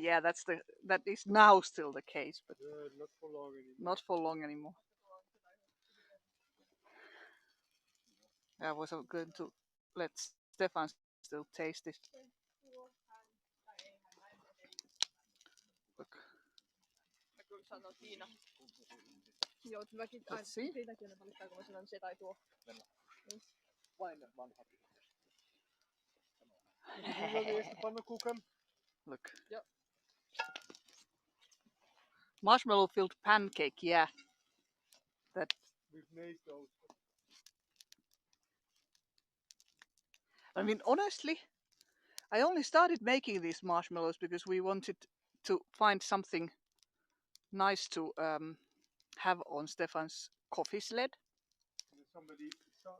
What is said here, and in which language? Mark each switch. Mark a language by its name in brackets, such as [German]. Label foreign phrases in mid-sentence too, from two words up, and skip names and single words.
[English] Yeah, that is now still the case, but Not for long anymore. not for long anymore. I was going to let Stefan still taste it. Look. [Finnish] Kun sanoo Tiina. Joo, mäkin [English] Let's see. [Finnish] Tiinakin aina valittaa, kun mä sanon se tai tuo. Vain vanhat. [Dutch] Wie wil de eerste pannenkoeken? [English] Look. Yep. Marshmallow filled pancake, yeah. That. We've made those. I mean, honestly, I only started making these marshmallows because we wanted to find something nice to have on Stefan's coffee sled.